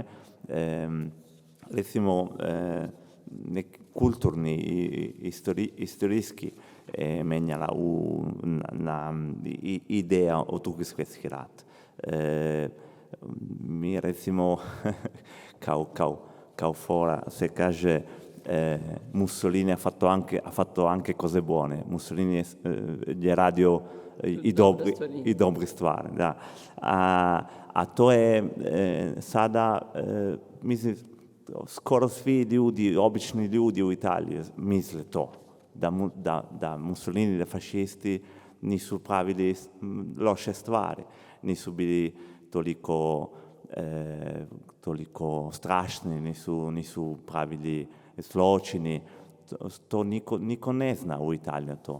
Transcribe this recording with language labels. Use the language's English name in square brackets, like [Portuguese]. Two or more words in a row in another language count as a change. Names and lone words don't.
[Serbian] Recimo, kulturni i istorijski menjala na ideja o Drugi svjetski rat. Mi recimo kao fora se kaže Mussolini [Italian] ha fatto anche cose buone. [Serbian] Mussolini je radio i dobri stvari. Da. A to je sada, mislim, skoro svi ljudi, obični ljudi u Italiji misle to, da Mussolini, da fašisti nisu pravili loše stvari, nisu bili toliko strašni, nisu pravili zločini, to niko ne zna u Italiji to.